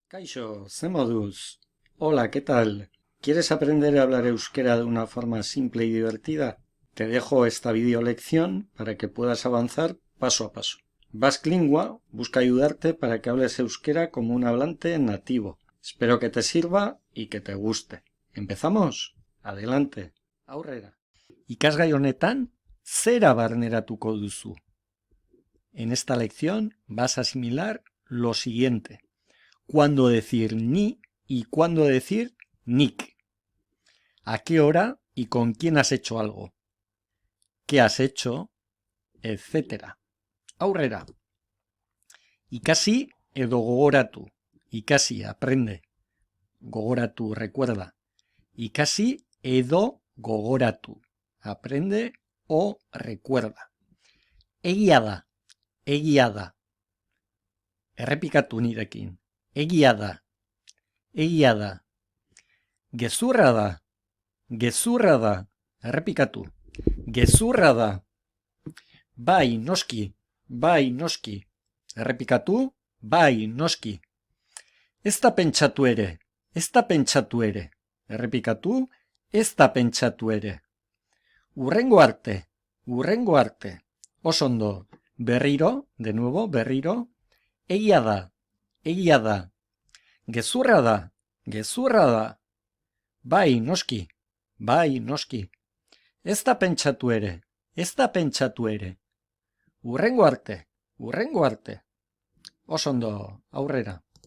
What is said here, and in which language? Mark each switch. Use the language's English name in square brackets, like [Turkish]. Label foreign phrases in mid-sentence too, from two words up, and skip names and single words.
[Basque] Kaixo, ze moduz? Hola, [Spanish] ¿qué tal? ¿Quieres aprender a hablar euskera de una forma simple y divertida? Te dejo esta video lección para que puedas avanzar paso a paso. Basque Lingua busca ayudarte para que hables euskera como un hablante nativo. Espero que te sirva y que te guste. ¿Empezamos? Adelante. [Basque] Aurrera. Ikasgai honetan, zera barneratuko duzu. [Spanish] En esta lección vas a asimilar lo siguiente: cuándo decir ni y cuándo decir nik, a qué hora y con quién has hecho algo, qué has hecho, etc. [Basque] Aurrera. Ikasi edo gogoratu. Ikasi, aprende. Gogoratu, recuerda. Ikasi edo gogoratu. [Spanish] Aprende o recuerda. [Basque] Egia da. Egia da. Errepikatu nirekin. Egia da. Egia da. Gezurra da. Gezurra da. Errepikatu. Gezurra da. Bai, noski. Bai, noski. Errepikatu. Bai, noski. Ez da pentsatu ere. Ez da pentsatu ere. Errepikatu. Ez da pentsatu ere. Hurrengo arte. Hurrengo arte. Oso ondo. Berriro. [Spanish] De nuevo, [Basque] berriro. Egia da. Egia da. Gezurra da. Gezurra da. Bai, noski. Bai, noski. Ez da pentsatu ere. Ez da pentsatu ere. Hurrengo arte. Hurrengo arte. Oso ondo, aurrera.